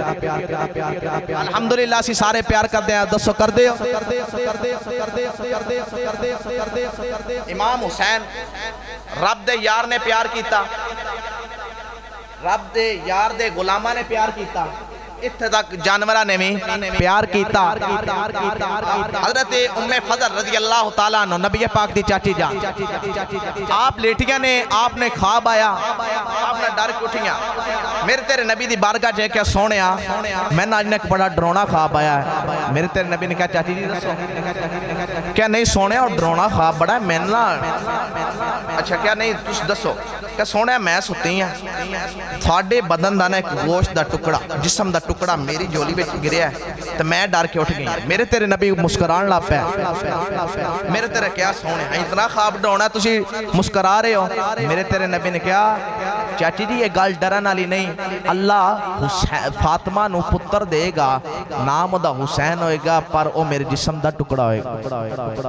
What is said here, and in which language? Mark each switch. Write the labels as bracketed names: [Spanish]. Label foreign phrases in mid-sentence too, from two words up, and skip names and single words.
[Punjabi] ਅਲਹਮਦੁਲਿੱਲਾਹ ਅਸੀਂ ਸਾਰੇ ਪਿਆਰ ਕਰਦੇ ਹੈਂ। ਦੱਸੋ ਕਰਦੇ ਹੋ? ਇਮਾਮ ਹੁਸੈਨ ਰੱਬ ਦੇ ਯਾਰ ਨੇ ਪਿਆਰ ਕੀਆ ਰੱਬ ਦੇ ਯਾਰ ਦੇ ਗੁਲਾਮਾਂ ਨੇ ਪਿਆਰ ਕੀਆ ਇੱਥੇ ਤੱਕ ਜਾਨਵਰਾਂ ਨੇ ਭੀ ਪਿਆਰ ਕੀਤਾ। ਹਜ਼ਰਤ ਉੱਮੇ ਫ਼ਜ਼ਲ ਰਜ਼ੀ ਅੱਲਾਹ ਤਾਲਾ ਅਨਹਾ ਨਬੀ ਪਾਕ ਦੀ ਚਾਚੀ ਜਾਨ, ਆਪ ਲੇਟੀਆਂ ਨੇ, ਆਪਨੇ ਖ਼੍ਵਾਬ ਆਇਆ, ਆਪਨੇ ਡਰ ਕੇ ਉੱਠੀਆਂ, ਮੇਰੇ ਤੇਰੇ ਨਬੀ ਦੀ ਬਾਰਗਾਹ ਚ ਕਿਆ ਸੋਹਣਿਆ ਮੈਂਨੇ ਅੱਜ ਏਕ ਬੜਾ ਡਰਾਵਨਾ ਖ਼੍ਵਾਬ ਆਇਆ ਹੈ। ਮੇਰੇ ਤੇਰੇ ਨਬੀ ਨੇ ਕਹਾ ਚਾਚੀ ਜੀ ਦੱਸੋ। ਕਿਆ ਨਹੀਂ ਸੋਹਣਿਆ ਔਰ ਡਰਾਵਨਾ ਖ਼੍ਵਾਬ ਬੜਾ ਹੈ ਮੈਂ ਨਾ। ਅੱਛਾ ਕਿਆ ਨਹੀਂ ਤੁਸ ਦੱਸੋ। ਕਿਆ ਸੋਹਣਿਆ ਮੈਂ ਸੁੱਤੀ ਹਾਂ, ਥੋੜ੍ਹੇ ਬਦਨ ਕਾ ਨਾ ਏਕ ਗੋਸ਼ਤ ਕਾ ਟੁਕੜਾ, ਜਿਸਮ ਕਾ ਟੁਕੜਾ ਮੇਰੀ ਝੋਲੀ ਮੇਂ ਗਿਰਿਆ ਤੋ ਮੈਂ ਡਰ ਕੇ ਉੱਠ ਗਈ। ਮੇਰੇ ਤੇਰੇ ਨਬੀ ਮੁਸਕੁਰਾਨ ਲੱਗ ਪਾਇਆ। ਮੇਰੇ ਤੇਰੇ ਕਿਆ ਸੋਹਣੇ ਇਤਨਾ ਖ਼੍ਵਾਬ ਡਰਾਵਨਾ ਤੁਸੀ ਮੁਸਕੁਰਾ ਰਹੇ ਹੋ। ਮੇਰੇ ਤੇਰੇ ਨਬੀ ਨੇ ਕਹਾ ਚਾਚੀ ਜੀ ਯੇ ਗੱਲ ਡਰਨ ਵਾਲੀ ਨਹੀਂ, ਅੱਲਾਹ ਫ਼ਾਤਿਮਾ ਨੂੰ ਪੁੱਤਰ ਦੇਗਾ, ਨਾਮ ਉਦਾ ਹੁਸੈਨ ਹੋਏਗਾ ਪਰ ਵੋ ਮੇਰੇ ਜਿਸਮ ਦਾ ਟੁਕੜਾ ਹੋਏਗਾ।